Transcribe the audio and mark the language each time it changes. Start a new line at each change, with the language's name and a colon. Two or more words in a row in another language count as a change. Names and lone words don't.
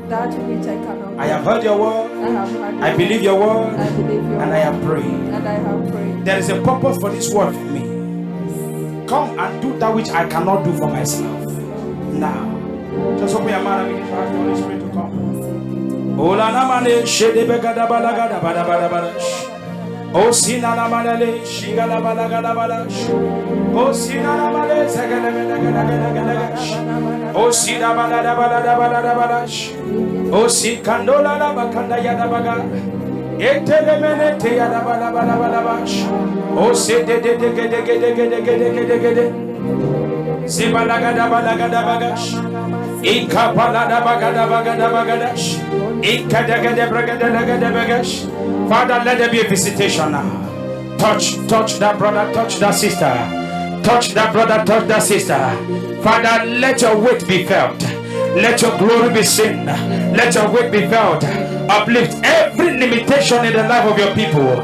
English: that which I cannot do. I have heard your word. I have heard I believe your word. I believe your And I have prayed. and I have prayed. There is a purpose for this word for me. Come and do that which I cannot do for myself. Now. Just open your mouth and begin to ask the Holy Spirit to come. Ola namane shede begada balagada bada bada bada. O sina namane shigala balagada bada. O sina namane sagala balagada balagada. O sina balada balada balada bada. O si kandola la bakanda yada baga. Etelemene te yada bala bala bala bash. O se de gede. Zibalagada balagada bagash. Ika balada bagada bagada bagadash. Ika dagada bragada lagada bagash. Father, let there be a visitation now. Touch that brother, touch that sister. Touch that brother, touch that sister. Father, let your weight be felt. Let your glory be seen. Let your weight be felt. Uplift every limitation in the life of your people.